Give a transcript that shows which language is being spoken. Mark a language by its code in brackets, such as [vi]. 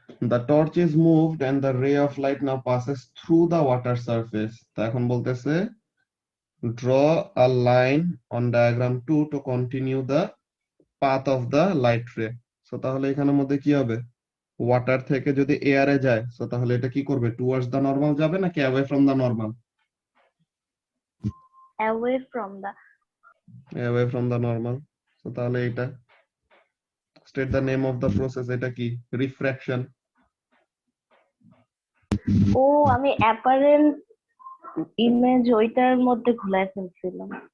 [en] The torch is moved and the ray of light now passes through the water surface. [bn] তা এখন বলতেছে [en] draw a line on diagram 2 to continue the path of the light ray. [bn] So তাহলে এখানের মধ্যে কি হবে? Water থেকে যদি এয়ারে যায়, so তাহলে এটা কি করবে? [en] Towards the normal [bn] যাবে নাকি [en] away from the normal? away from the away from the normal, so [bn] তাহলে এটা [en] state the name of the process, [bn] এটা কি? [en] Refraction. [bn] ও আমি অ্যাপারেন্ট ইমেজ ওইটার মধ্যে ঘুরায় ফেলছিলাম।